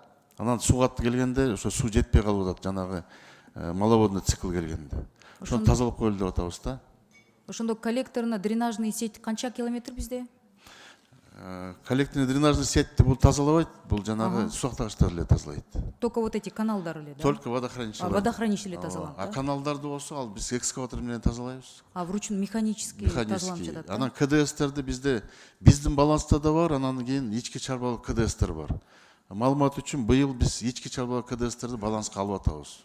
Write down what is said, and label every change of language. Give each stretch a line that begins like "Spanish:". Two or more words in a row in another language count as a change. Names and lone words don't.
Kyrgyz: Анан сугат келгенде ошо суу жетпей калып атат, жанагы
Russian: маловодный цикл
Kyrgyz: келгенде. Ошону тазалап коелу деп атабыз да. Ошондо коллекторуна
Russian: дренажный сеть
Kyrgyz: канча километр бизде?
Russian: Коллекторный дренажный сетьти
Kyrgyz: бул тазалабайт, бул жанагы сууактагычтар эле тазалайт.
Russian: Только вот эти
Kyrgyz: каналдар эле, да?
Russian: Только водохранилище.
Kyrgyz: Водохранилище эле тазаланат. А каналдарды болсо, ал биз экскаватор менен тазалайбыз.
Russian: Вручную механически
Kyrgyz: тазаланып жатат. Анан КДСтерди бизде, биздин баланста да бар, анан кийин ички чарбалык КДСтер бар. Маалымат үчүн быйыл биз ички чарбалык КДСтерди баланска алып атабыз.